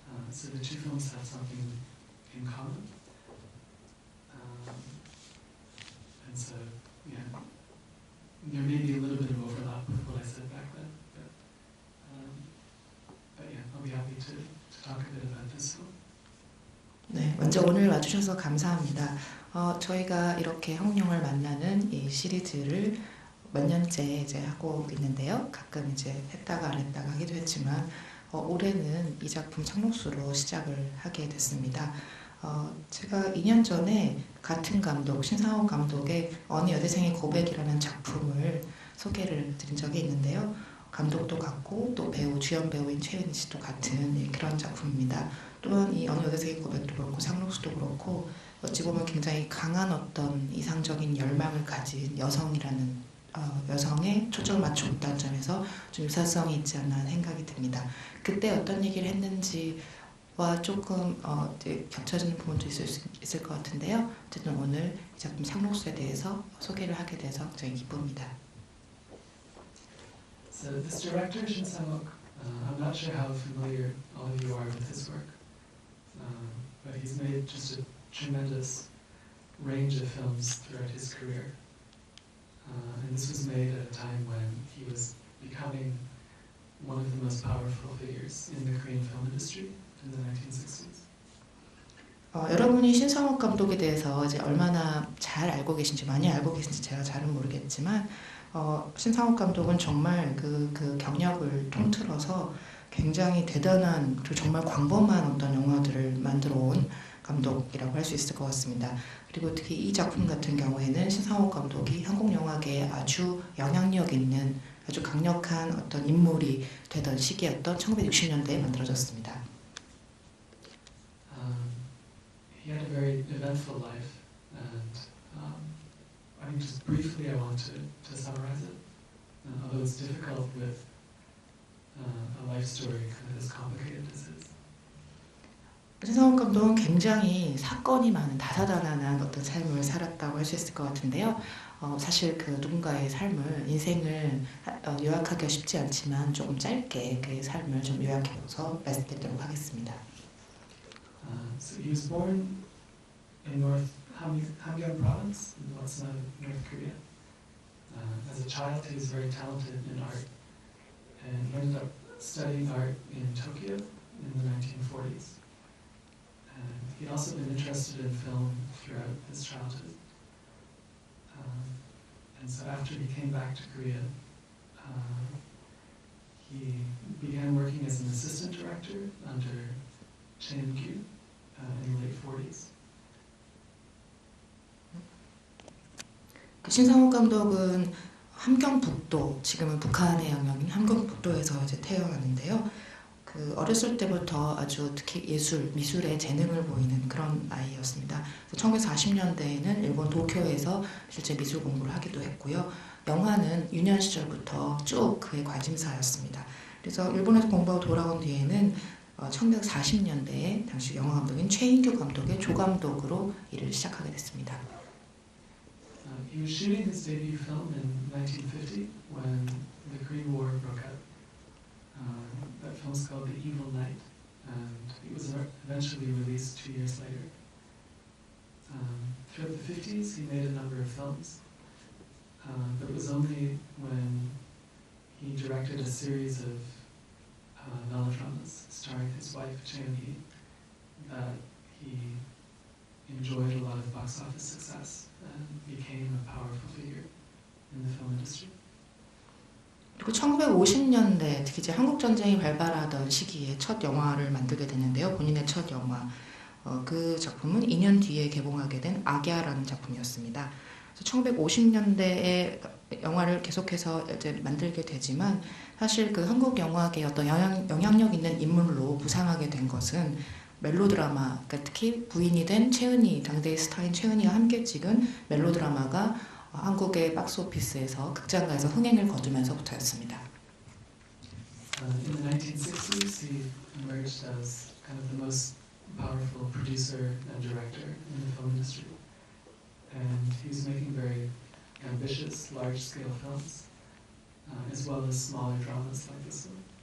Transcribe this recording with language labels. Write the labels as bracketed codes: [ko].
[en] So the two films have something in common. And so, yeah, there may be a little bit of overlap with what I said back then, but yeah, I'll be happy to talk a bit about this film. [ko] 네, 먼저 오늘 와주셔서 감사합니다. 저희가 이렇게 한국영화를 만나는 이 시리즈를 몇 년째 이제 하고 있는데요. 가끔 이제 했다가 안 했다가 하기도 했지만 올해는 이 작품 창록수로 시작을 하게 됐습니다. 제가 2년 전에 같은 감독, 신상옥 감독의 어느 여대생의 고백이라는 작품을 소개를 드린 적이 있는데요. 감독도 같고 또 주연 배우인 최은희 씨도 같은 그런 작품입니다. 또한 이 어느 여대생의 고백도 그렇고 상록수도 그렇고 어찌 보면 굉장히 강한 어떤 이상적인 열망을 가진 여성의 초점을 맞춰봤다는 점에서 좀 유사성이 있지 않나 하는 생각이 듭니다. 그때 어떤 얘기를 했는지와 조금 겹쳐지는 부분도 있을 것 같은데요. 어쨌든 오늘 이 작품 상록수에 대해서 소개를 하게 돼서 굉장히 기쁩니다. [en] So this director, Shin Sang-ok, I'm not sure how familiar all of you are with his work, but he's made just a tremendous range of films throughout his career. And this was made at a time when he was becoming one of the most powerful figures in the Korean film industry in the 1960s. [ko] 여러분이 신상옥 감독에 대해서 이제 얼마나 잘 알고 계신지, 많이 알고 계신지 제가 잘은 모르겠지만 신상옥 감독은 정말 그 경력을 통틀어서 굉장히 대단한 그리고 정말 광범한 어떤 영화들을 만들어 온 감독이라고 할 수 있을 것 같습니다. 그리고 특히 이 작품 같은 경우에는 신상옥 감독이 한국 영화계에 아주 영향력 있는 아주 강력한 어떤 인물이 되던 시기였던 1960년대에 만들어졌습니다. [en] He had a very eventful life, and I think just briefly I want to summarize it. Although it's difficult with a life story kind of as complicated as his. [ko] 신상옥 감독은 굉장히 사건이 많은 다사다난한 어떤 삶을 살았다고 할 수 있을 것 같은데요. 사실 그 누군가의 삶을, 인생을 요약하기가 쉽지 않지만 조금 짧게 그의 삶을 좀 요약해서 말씀드리도록 하겠습니다. [en] So he was born in North Hamgyong Province, in what's now North Korea. As a child, he was very talented in art, and he ended up studying art in Tokyo in the 1940s. And he'd also been interested in film throughout his childhood. And so after he came back to Korea, he began working as an assistant director under Choi In-kyu in the late 40s. [ko] 신상옥 감독은 함경북도, 지금은 북한의 영역인 함경북도에서 이제 태어났는데요. 어렸을 때부터 아주 특히 미술에 재능을 보이는 그런 아이였습니다. 1940년대에는 일본 도쿄에서 실제 미술 공부를 하기도 했고요. 영화는 유년 시절부터 쭉 그의 관심사였습니다. 그래서 일본에서 공부하고 돌아온 뒤에는 1940년대에 당시 영화 감독인 최인규 감독의 조감독으로 일을 시작하게 됐습니다. [en] He was shooting his debut film in 1950 when the Korean War broke out. That film's called The Evil Knight, and it was eventually released 2 years later. Throughout the 50s, he made a number of films, but it was only when he directed a series of melodramas starring his wife, Choi In-hee, that he enjoyed a lot of box office success and became a powerful figure in the film industry. [ko] 그리고 1950년대 특히 이제 한국 전쟁이 발발하던 시기에 첫 영화를 만들게 됐는데요. 본인의 첫 영화. 그 작품은 2년 뒤에 개봉하게 된 악야라는 작품이었습니다. 그래서 1950년대에 영화를 계속해서 이제 만들게 되지만 사실 그 한국 영화계의 어떤 영향력 있는 인물로 부상하게 된 것은 멜로드라마, 그러니까 특히 부인이 된 최은희, 당대의 스타인 최은희와 함께 찍은 멜로드라마가 한국의 박스오피스에서 극장가에서 흥행을 거두면서부터였습니다. [en] In the 1960s, he emerged as kind of the most powerful producer and director in the film industry. And he's making very ambitious, large-scale films, as well as smaller dramas like this one.